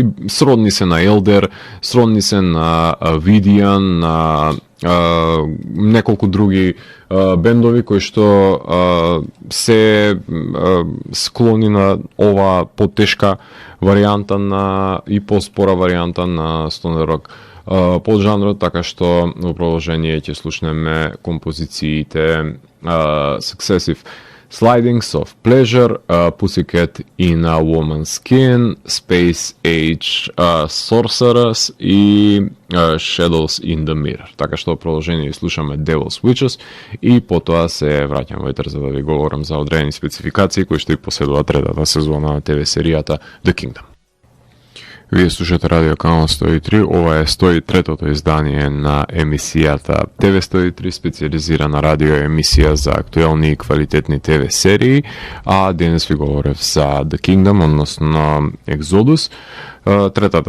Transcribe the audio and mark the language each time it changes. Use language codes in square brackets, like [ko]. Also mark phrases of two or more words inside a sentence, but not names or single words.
[mk] Сродни се на Елдер, сродни се на Видиан, на неколку други бендови кои што се склони на ова потешка варијанта и поспора варијанта на [en] stoner rock [mk] под жанрот, така што во продолжение ќе слушнеме композициите Successive Slidings of Pleasure, Pussycat in a Woman's Skin, Space Age Sorceress и Shadows in the Mirror. Така што во продолжение слушаме Devil's Witches и потоа се враќам во етер за да ви говорам за одредени спецификации кои што и поседува третата сезона на ТВ серијата The Kingdom. Вие слушате Радио Канал 103, ова е 103-тото издание на емисијата ТВ 103, специализирана радио емисија за актуелни и квалитетни ТВ серии, а денес ви говорев за The Kingdom, односно Exodus, третата